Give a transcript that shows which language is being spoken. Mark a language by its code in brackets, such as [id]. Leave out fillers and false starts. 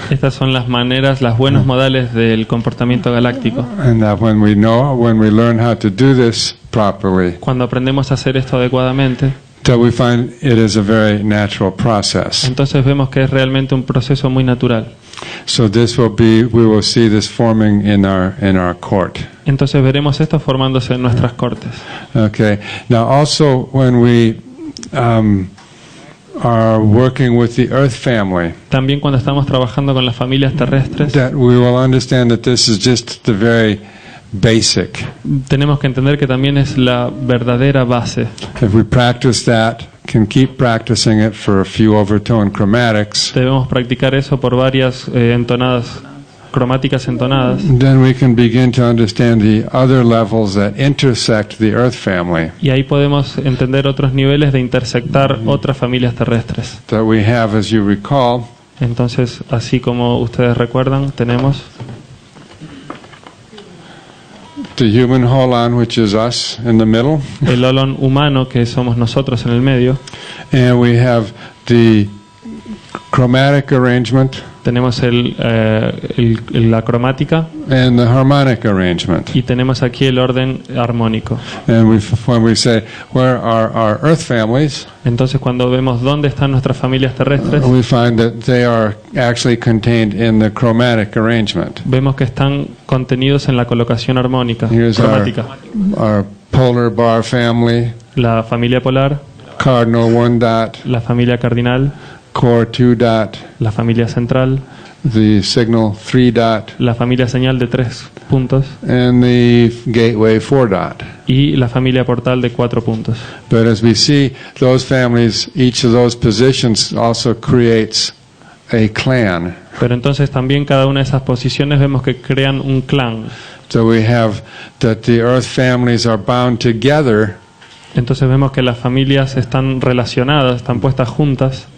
[es] Estas son las maneras, las buenos modales del comportamiento galáctico. [en] And that when we learn how to do this properly, [es] Cuando aprendemos a hacer esto adecuadamente, [en] that we find it is a very natural process. [es] entonces vemos que es realmente un proceso muy natural. [en] So we will see this forming in our court. [es] Entonces veremos esto formándose en nuestras cortes. [en] Okay. Now also when we are working with the Earth family, [es] También cuando estamos trabajando con las familias terrestres, [en] that we will understand that this is just the very basic. [es] tenemos que entender que también es la verdadera base. [en] If we practice that, can keep practicing it for a few overtone chromatics, [es] Debemos practicar eso por varias cromáticas entonadas, [en] then we can begin to understand the other levels that intersect the Earth family [es] y ahí podemos entender otros niveles de intersectar otras familias terrestres. [en] that we have, as you recall. [es] Entonces, así como ustedes recuerdan, tenemos [en] The human holon, which is us in the middle, [es] el olón humano, que somos nosotros en el medio. [en] and we have the chromatic arrangement [es] Tenemos la cromática [en] and the harmonic arrangement. [es] y tenemos aquí el orden armónico. [en] And when we say, where are our Earth families, [es] Entonces, cuando vemos dónde están nuestras familias terrestres, [en] we find that they are actually contained in the chromatic arrangement. [es] vemos que están contenidos en la colocación armónica, [en] Here's [es] cromática. [en] our polar bar family, [es] La familia polar, [en] cardinal 1 dot, [es] la familia cardinal, [en] core 2 dot, [es] la familia central, [en] the signal 3 dot, [es] la familia señal de 3 puntos [en] and the gateway 4 dot. [es] y la familia portal de 4 puntos. [en] But as we see, those families, each of those positions also creates a clan. [es] Pero entonces también cada una de esas posiciones vemos que crean un clan. [en] So we have that the Earth families are bound together [es] Entonces vemos que las familias están relacionadas, están puestas juntas